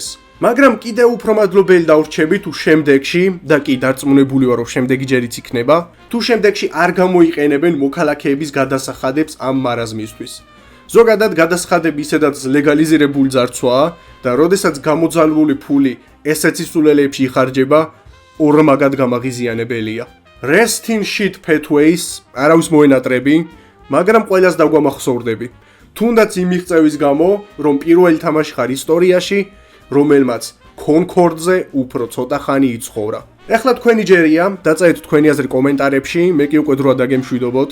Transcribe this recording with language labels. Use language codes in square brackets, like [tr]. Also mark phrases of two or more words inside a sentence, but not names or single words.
[ka] მაგრამ კიდე უფრო მადლობელი დავრჩები თუ შემდეგში და კი დარწმუნებული ვარ, რომ შემდეგი ჯერიც იქნება, თუ შემდეგში არ გამოიყენებენ მოქალაქეების გადასახადებს ამ მარაზმისთვის. ზოგადად გადასახადები ისედაც ლეგალიზირებული ძარცვაა და როდესაც გამოძალული ფული ესეც ისულელებში იხარჯება, ორმაგად გამაღიზიანებელია. [en] Rest in shit pathways, [ka] არავის მოენატრები, მაგრამ ყველას დაგვამახსოვრდები. თუნდაც იმ მიღწევის გამო, რომ პირველი თამაში ხარ ისტორიაში, რომელმაც კონკორდზე უფრო ცოტა ხანი იცხოვრა. ეხლა თქვენი ჯერია, დაწაეთ თქვენი აზრი კომენტარებში, მე კი უკვე დროა დაგემშვიდობოთ.